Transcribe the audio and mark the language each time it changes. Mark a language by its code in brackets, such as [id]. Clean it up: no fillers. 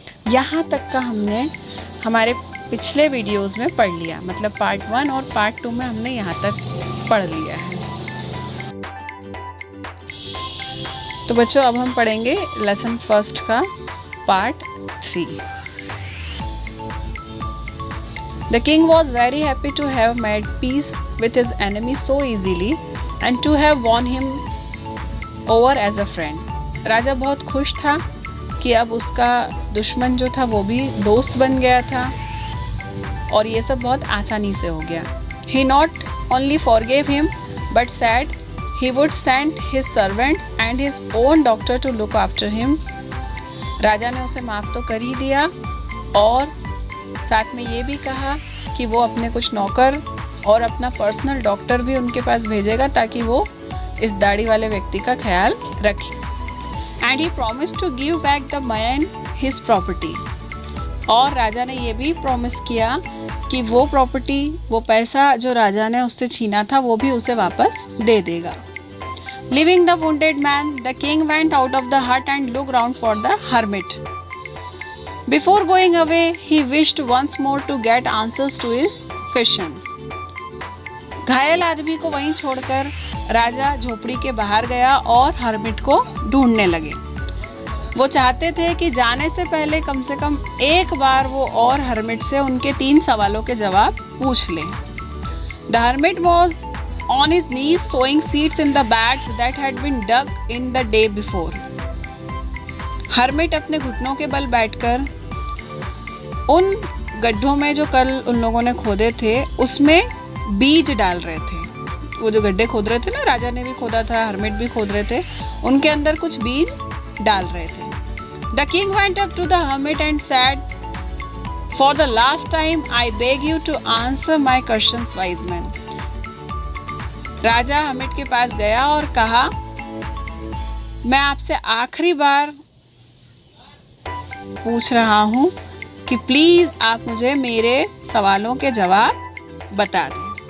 [hi] यहाँ तक का हमने हमारे पिछले वीडियोस में पढ़ लिया, मतलब पार्ट 1 और पार्ट 2 में हमने यहाँ तक पढ़ लिया है। तो बच्चों अब हम पढ़ेंगे लेसन फर्स्ट का part 3। [en] The king was very happy to have made peace with his enemy so easily and to have won him over as a friend. [hi] राजा बहुत खुश था कि अब उसका दुश्मन जो था वो भी दोस्त बन गया था और ये सब बहुत आसानी से हो गया। [en] He not only forgave him but said he would send his servants and his own doctor to look after him. [hi] राजा ने उसे माफ़ तो कर ही दिया और साथ में ये भी कहा कि वो अपने कुछ नौकर और अपना पर्सनल डॉक्टर भी उनके पास भेजेगा ताकि वो इस दाढ़ी वाले व्यक्ति का ख्याल रखे। [en] And he promised to give back the man his property. [hi] और राजा ने ये भी प्रॉमिस किया कि वो प्रॉपर्टी, वो पैसा जो राजा ने उससे छीना था वो भी उसे वापस दे देगा। [en] Leaving the wounded man, the king went out of the hut and looked round for the hermit. Before going away, he wished once more to get answers to his questions. [hi] घायल आदमी को वहीं छोड़कर राजा झोपड़ी के बाहर गया और हर्मिट को ढूंढने लगे। वो चाहते थे कि जाने से पहले कम से कम एक बार वो और हर्मिट से उनके 3 सवालों के जवाब पूछ लें। [en] The hermit was on his knees sowing seeds in the beds that had been dug in the day before. [hi] Hermit अपने घुटनों के बल बैठकर उन गड्ढों में जो कल उन लोगों ने खोदे थे उसमें बीज डाल रहे थे। वो जो गड्ढे खोद रहे थे ना, राजा ने भी खोदा था, हर्मिट भी खोद रहे थे, उनके अंदर कुछ बीज डाल रहे थे। [en] The king went up to the hermit and said, "For the last time, I beg you to answer my questions, wise man." [hi] Raja hermit के पास गया और कहा, मैं आपसे आखिरी बार पूछ रहा हूँ कि प्लीज आप मुझे मेरे सवालों के जवाब बता दें।